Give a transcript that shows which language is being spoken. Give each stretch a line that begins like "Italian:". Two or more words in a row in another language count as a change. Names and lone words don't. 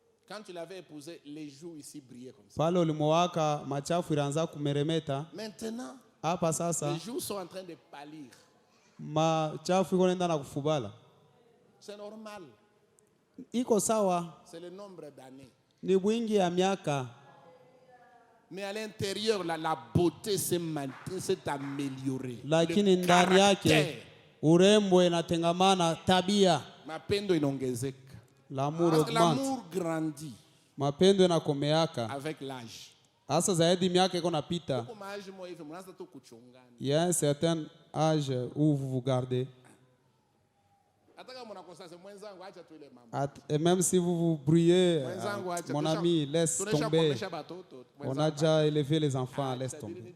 French: Quand tu l'avais épousé, les joues ici brillaient comme ça.
Swahili: Pale ulimowaka machafu ilianza kumeremeta.
French: Maintenant,
Swahili: Hapa sasa
French: les joues sont en train de pâlir.
Swahili: machafu iko nenda na kufubala.
French: C'est normal.
Swahili: Iko sawa,
French: C'est le nombre d'années.
Swahili: ni wingi ya miaka.
French: Mais à l'intérieur, la beauté s'est améliorée.
Swahili: Lakini
French: Le
Swahili: ndani yake
French: caractère.
Swahili: urembo inatengamana tabia. Mapendo inaongezeka.
French: L'amour Parce que augmente. l'amour grandit
Swahili: Mapendo yanakomeaka.
French: avec l'âge.
Swahili: Hasa zaidi miaka iko napita.
French: Il y a un certain âge où vous vous gardez. Et même si vous vous brouillez, mon ami, laisse tomber. On a déjà élevé les enfants, laisse tomber.